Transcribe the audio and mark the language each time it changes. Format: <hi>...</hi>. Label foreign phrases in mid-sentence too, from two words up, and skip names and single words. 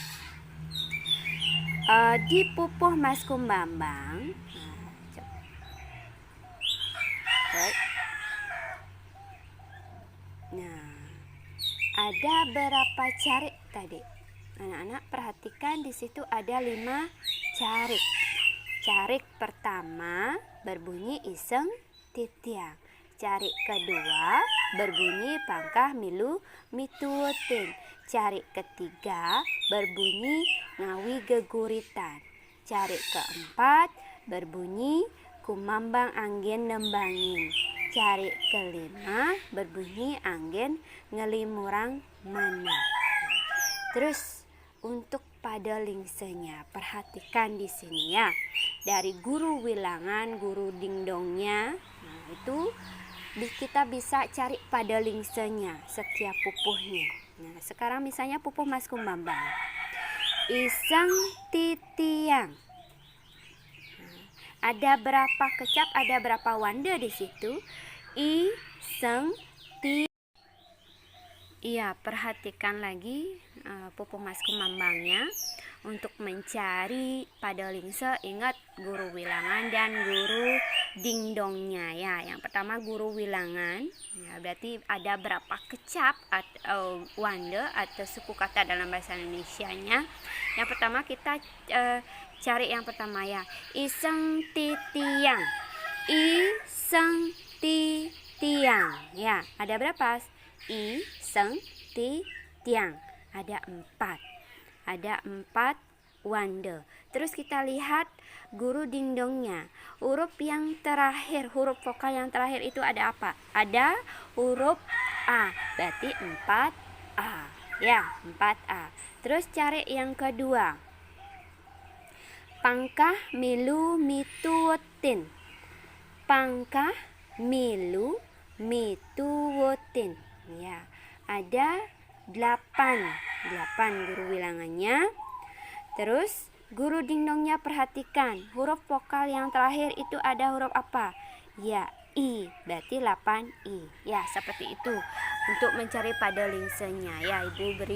<id>Di pupuh maskumambang. Nah, ada berapa carik tadi? Anak-anak perhatikan di situ ada 5 carik. Carik pertama berbunyi</id> <ban>iseng titiang.</ban> <id>Carik kedua berbunyi</id> <ban>pangkah milu mituwutin.</ban> <id>Carik ketiga berbunyi</id> <ban>ngawi geguritan.</ban> <id>Carik keempat berbunyi</id> <ban>kumambang angin nembangin.</ban> <id>Carik kelima berbunyi</id> <ban>angin ngelimurang mana.</ban> <id>Terus untuk pada lingsenya perhatikan di sini ya. Dari guru wilangan, guru dingdongnya, nah itu kita bisa cari pada lingsenya setiap pupuhnya. Nah, sekarang misalnya pupuh maskumambang.</id> <ban>Iseng titiang.</ban> <id>Nah, ada berapa kecap, ada berapa wanda di situ? Iseng Iya, perhatikan lagi Pupu Mas Kumambangnya. Untuk mencari pada lingse, ingat guru wilangan dan guru dingdongnya ya. Yang pertama guru wilangan, ya berarti ada berapa kecap atau wande atau suku kata dalam bahasa Indonesianya. Yang pertama kita cari yang pertama ya,</id> <ban>iseng titiang. Iseng titiang.</ban> <id>Ya, ada berapa?</id> <ban>Iseng titiang.</ban> <id>Ada 4. Ada 4 wande. Terus kita lihat guru dingdongnya. Huruf yang terakhir, huruf vokal yang terakhir itu ada apa? Ada huruf A. Berarti 4A. Ya, 4A. Terus cari yang kedua.</id> <ban>Pangkah milu mituotin. Pangkah milu mituotin.</ban> <id>Ya, ada 8 guru wilangannya. Terus guru dingdongnya, perhatikan huruf vokal yang terakhir itu ada huruf apa? Ya, I, berarti 8I. Ya, seperti itu untuk mencari pada lingsenya ya.</id>